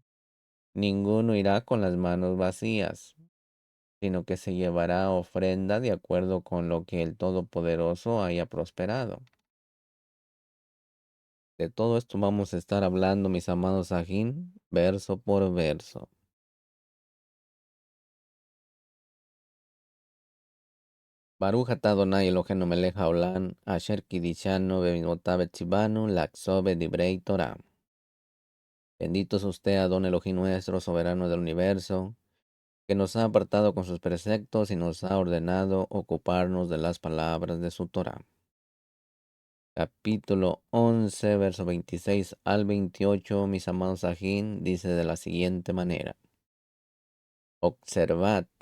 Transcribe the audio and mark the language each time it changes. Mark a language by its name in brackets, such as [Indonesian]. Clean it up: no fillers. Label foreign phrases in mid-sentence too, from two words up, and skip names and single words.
[Spanish] Ninguno irá con las manos vacías, sino que se llevará ofrenda de acuerdo con lo que el Todopoderoso haya prosperado. De todo esto vamos a estar hablando, mis amados Ajín, verso por verso. [Hebrew] ברוך אתה אדוני אלוהינו מלך העולם אשר קידשנו במצוותיו וציוונו לעסוק דברי תורה. [Spanish] Bendito es usted, [Hebrew] אדון אלוהים [Spanish] nuestro, soberano del universo, que nos ha apartado con sus preceptos y nos ha ordenado ocuparnos de las palabras de su Torah. Capítulo 11, verso 26 al 28, mis amados Ajín, dice de la siguiente manera.